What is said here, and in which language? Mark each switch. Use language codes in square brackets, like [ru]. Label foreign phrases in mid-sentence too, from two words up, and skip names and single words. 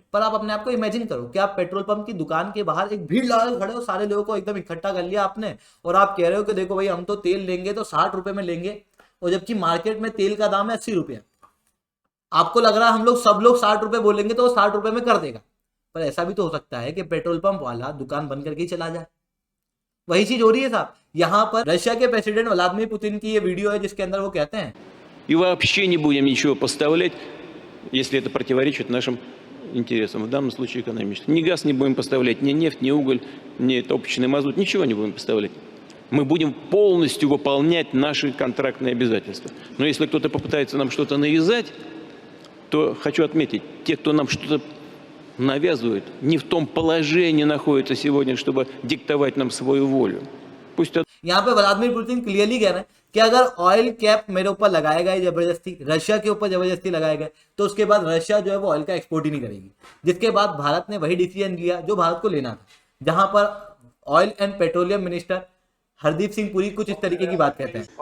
[hi] पर आप अपने आप को इमेजिन करो कि आप [en] petrol pump [hi] की दुकान के बाहर एक भीड़ लगा खड़े हो, सारे लोगों को एकदम इकट्ठा कर लिया आपने और आप कह रहे हो कि देखो भाई हम तो तेल लेंगे तो ₹60 में लेंगे, और जबकि मार्केट में तेल का दाम है ₹80। आपको लग रहा है हम लोग सब लोग ₹60 बोलेंगे तो वो ₹60 में कर देगा। पर ऐसा भी तो हो सकता है कि [en] petrol pump [hi] वाला दुकान बंद करके ही चला जाए। वही चीज हो रही है साहब। यहाँ पर रशिया के प्रेसिडेंट व्लादिमीर पुतिन की ये वीडियो है जिसके अंदर वो कहते हैं [ru] И вообще не будем ничего поставлять, если это противоречит нашим интересам, в данном случае экономическим. Ни газ не будем поставлять, ни нефть, ни уголь, ни топочный мазут, ничего не будем поставлять. Мы будем полностью выполнять наши контрактные обязательства. Но если кто-то попытается нам что-то навязать, то хочу отметить, те, кто нам что-то навязывает, не в том положении находятся сегодня, чтобы диктовать нам свою волю. Пусть [hi] यहाँ पे व्लादिमीर पुतिन क्लियरली कह रहे हैं कि अगर [en] oil cap [hi] मेरे ऊपर लगाया गया जबरदस्ती, रशिया के ऊपर जबरदस्ती लगाया गया, तो उसके बाद रशिया जो है वो ऑयल का एक्सपोर्ट ही नहीं करेगी। जिसके बाद भारत ने वही डिसीजन लिया जो भारत को लेना था, जहां पर [en] oil and petroleum minister [hi] हरदीप सिंह पुरी कुछ इस तरीके की बात कहते हैं।